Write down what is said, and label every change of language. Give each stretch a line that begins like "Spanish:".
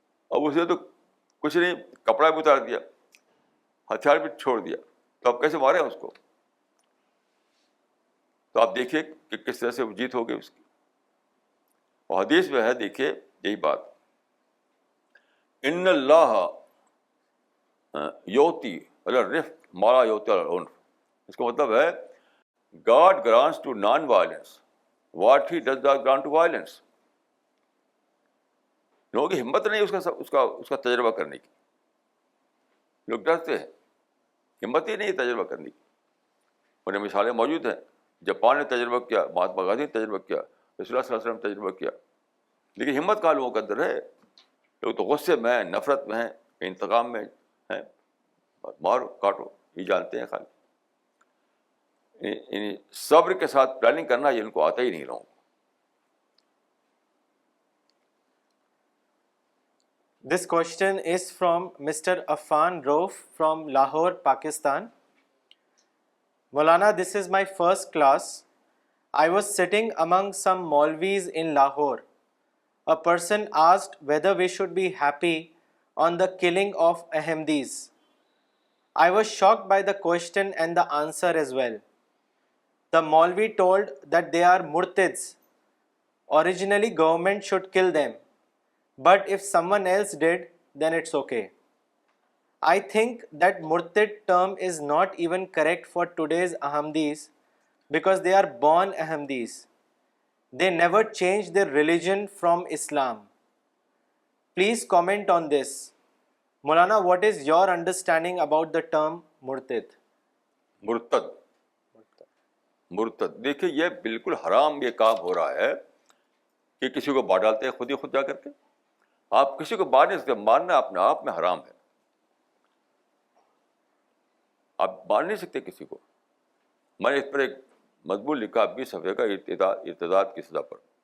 Urdu: اب اسے تو کچھ نہیں, کپڑا بھی اتار دیا, ہتھیار بھی چھوڑ دیا, تو آپ کیسے مارے اس کو؟ تو آپ دیکھیے کہ کس طرح سے وہ جیت ہو گئی اس کی. اور حدیث میں ہے, دیکھیے یہی بات,
Arabic: ان اللہ یوتی الرفق ما لا یوتی العنف.
Urdu: اس کا مطلب ہے
English: God grants to non-violence what he does not grant to violence.
Urdu: لوگوں کی ہمت نہیں اس کا تجربہ کرنے کی. لوگ ڈرتے ہیں, ہمت ہی نہیں تجربہ کرنے کی. انہیں مثالیں موجود ہیں. جاپان نے تجربہ کیا, مہاتما گاندھی نے تجربہ کیا, رسول اللہ صلی اللہ علیہ وسلم نے تجربہ کیا, لیکن ہمت کہاں لوگوں کے اندر ہے. لوگ تو غصے میں ہیں, نفرت میں ہیں, انتقام میں ہیں، مارو کاٹو، یہ جانتے ہیں خالی. صبر کے ساتھ پلاننگ کرنا یہ ان کو آتا ہی نہیں لوگوں کو.
English: This question is from Mr. Affan Rauf from Lahore, Pakistan. Maulana, this is my first class. I was sitting among some Maulvis in Lahore. A person asked whether we should be happy on the killing of Ahmadis. I was shocked by the question and the answer as well. The Maulvi told that they are murtads. Originally, government should kill them. But if someone else did, then it's okay. I think that murtad term is not even correct for today's Ahmadis because they are born Ahmadis. They never changed their religion from Islam. Please comment on this. Maulana, what is your understanding about the term murtad?
Urdu: مرتد دیکھیے یہ بالکل حرام یہ کام ہو رہا ہے کہ کسی کو مار ڈالتے ہیں خود ہی خود جا کر کے. آپ کسی کو مار نہیں سکتے، مارنا اپنے آپ میں حرام ہے. آپ مار نہیں سکتے کسی کو. میں نے اس پر ایک مضمون لکھا 20 صفحے کا ارتداد کی سزا پر.